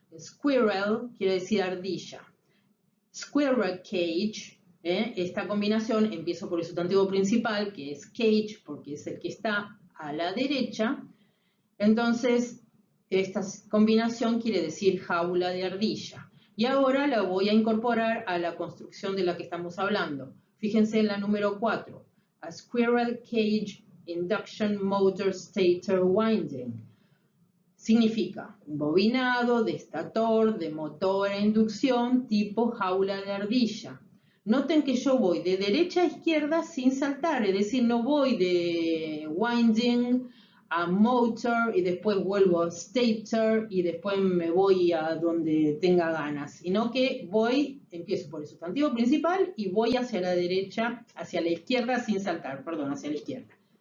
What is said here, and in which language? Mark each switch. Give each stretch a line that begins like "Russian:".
Spanish: Squirrel quiere decir ardilla. Squirrel cage, esta combinación, empiezo por el sustantivo principal, que es cage, porque es el que está a la derecha. Entonces, esta combinación quiere decir jaula de ardilla. Y ahora la voy a incorporar a la construcción de la que estamos hablando. Fíjense en la número 4.
English: A squirrel cage induction motor stator winding.
Spanish: Significa un bobinado de estator de motor a inducción tipo jaula de ardilla. Noten que yo voy de derecha a izquierda sin saltar, es decir, no voy de winding a motor y después vuelvo a stator y después me voy a donde tenga ganas, sino que empiezo por el sustantivo principal y voy hacia la derecha, hacia la izquierda sin saltar, perdón, hacia la izquierda.